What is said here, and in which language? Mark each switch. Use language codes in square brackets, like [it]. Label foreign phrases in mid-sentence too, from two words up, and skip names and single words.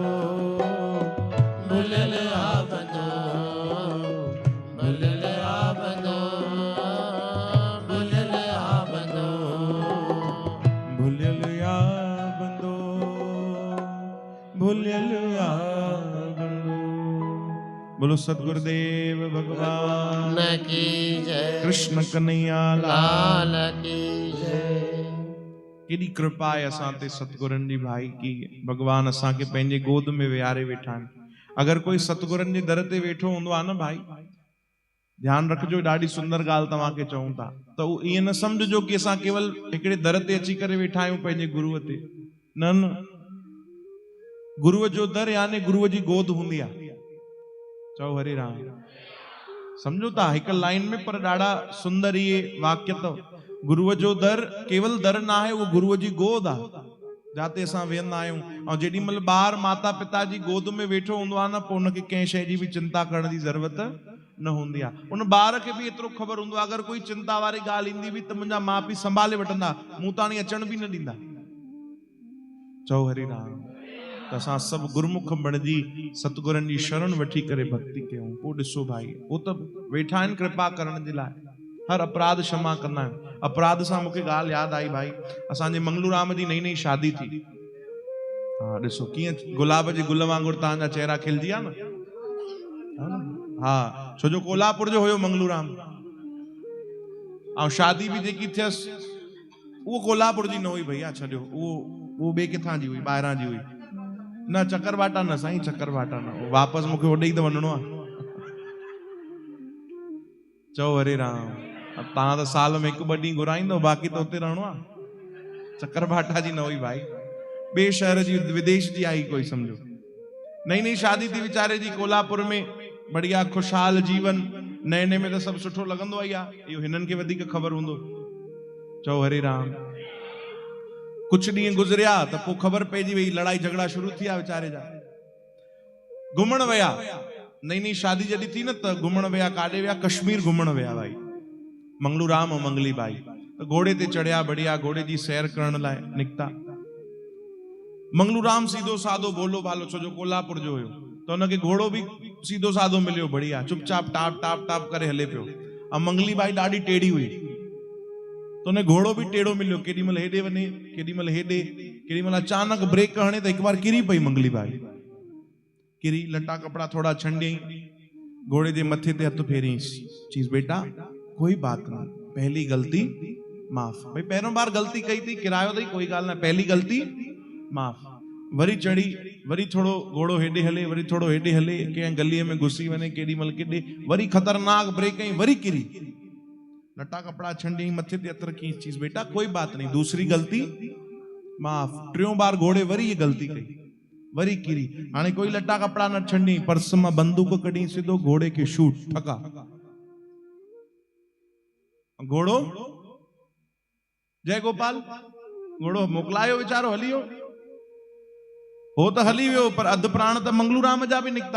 [sd] भुलियल आ बंदो भुलियल आ बंदो भुलियल आ बंदो भुलियल आ बंदो भुलियल आ बंदो। [hi] बोलो सतगुरुदेव भगवान न की जय कृष्ण कन्हैया लाल की जय। [sd] केॾी कृपा आहे असां ते सतगुरनि जी भाई की भगवान असां खे पंहिंजे गोद में विहारे वेठा आहिनि। अगर कोई सतगुरनि जे दर ते वेठो हूंदो आहे न भाई, ध्यानु रखिजो, ॾाढी सुंदर ॻाल्हि तव्हांखे चऊं था त उहो ईअं न सम्झिजो की असां केवल हिकिड़े दर ते अची करे वेठा आहियूं पंहिंजे गुरूअ ते, न न, गुरूअ जो दर यानी गुरूअ जी गोद हूंदी आहे। चओ हरे राम, सम्झो था हिकु लाइन में, पर ॾाढा सुंदर इहे वाक्य अथव। गुरूअ जो दर केवल दर न आहे, उहो गुरूअ जी गोद आहे जाते असां वेहंदा आहियूं। ऐं जेॾी महिल ॿार माता पिता जी गोद में वेठो हूंदो आहे न, पोइ हुनखे कंहिं शइ जी बि चिंता करण जी ज़रूरत न हूंदी आहे। उन ॿार खे बि एतिरो ख़बर हूंदो आहे अगरि कोई चिंता वारी ॻाल्हि ईंदी बि त मुंहिंजा माउ पीउ संभाले वठंदा, मूं ताणी अचण बि न ॾींदा। चओ हरि राम। त असां सभु गुरमुख बणिजी सतगुरनि जी शरण वठी करे भक्ति कयूं। पोइ ॾिसो भाई, उहो त वेठा आहिनि कृपा करण जे लाइ, हर अपराध क्षमा कंदा आहिनि। अपराध सां मूंखे ॻाल्हि यादि आई भाई, असांजे मंगलूराम जी नई नई शादी थी। हा ॾिसो कीअं गुलाब जे गुल वांगुरु तव्हांजा चेहरा खिलजी विया न। हा, छो जो कोल्हापुर जो हुयो मंगलूराम, ऐं शादी बि जेकी थियसि उहो कोल्हापुर जी न हुई भैया, छॾियो, उहो ॿिए किथां जी हुई, ॿाहिरां जी हुई। न चकरभाटा न साईं, चकरभाटा न, वापसि मूंखे होॾे ई त वञिणो आहे। चओ हरे राम। तव्हां त साल में हिकु ॿ ॾींहं घुराईंदो, बाक़ी त हुते रहणो आहे। चकरभाटा जी न हुई भाई, ॿिए शहर जी, विदेश जी आई कोई, सम्झो नई नई शादी थी वीचारे जी कोल्हापुर में, बढ़िया खुशहाल जीवन, नए नए में त सभु सुठो लॻंदो ई आहे, इहो हिननि खे वधीक ख़बर हूंदो। चओ हरे राम। कुछ ॾींहं गुज़रिया त पोइ ख़बर पइजी वई, लड़ाई झगड़ा शुरू थी विया वीचारे जा। घुमण विया, नई नई शादी जॾहिं थी न त घुमण विया, काॾे विया, कश्मीर घुमण विया भाई, मंगलूराम ऐं मंगली बाई। त घोड़े ते चढ़िया, बढ़िया घोड़े जी सैर करण लाइ निकिता। मंगलूराम सीधो साधो भोलो भालो, छो जो कोल्हापुर जो हुयो, त हुनखे घोड़ो बि सीधो साधो मिलियो, बढ़िया चुपचाप टाप टाप टाप करे हले पियो। ऐं मंगली बाई ॾाढी टेढ़ी हुई, त हुन घोड़ो बि टेढ़ो मिलियो, केॾी महिल हेॾे वञे, केॾी महिल हेॾे, केॾी महिल अचानक ब्रेक हणे त हिकु बार किरी पई मंगली बाई, किरी, लटा कपड़ा थोड़ा छंडियई, घोड़े जे मथे ते हथ फेरियईंसि, चईंसि [hi] बेटा कोई बात नहीं, पहली गलती माफ़। [sd] भाई पहिरों बार गलती कई थी, किरायो अथई, कोई ॻाल्हि न, [hi] पहली गलती माफ़। [sd] वरी चढ़ी, वरी थोड़ो घोड़ो हेॾे हले, वरी थोड़ो हेॾे हले, कंहिं गलीअ में घुसी वञे, केॾी महिल केॾे, वरी ख़तरनाक ब्रेक कई, वरी किरी, लटा कपड़ा छंडियई, मथे ते हथ रखी, चीज़ [hi] बेटा कोई बात नहीं, दूसरी गलती माफ़। [sd] टियों बार घोड़े वरी ये गलती कई, वरी किरी, हाणे कोई लटा कपड़ा न छंडी, पर्स मां बंदूक कढी, सिधो घोड़े खे शूट, ठका। घोड़ो जय गोपाल, घोड़ो मोकिलायो वीचारो, हली वियो। हो त हली वियो, पर अधु प्राण त मंगलूराम जा बि निकिता।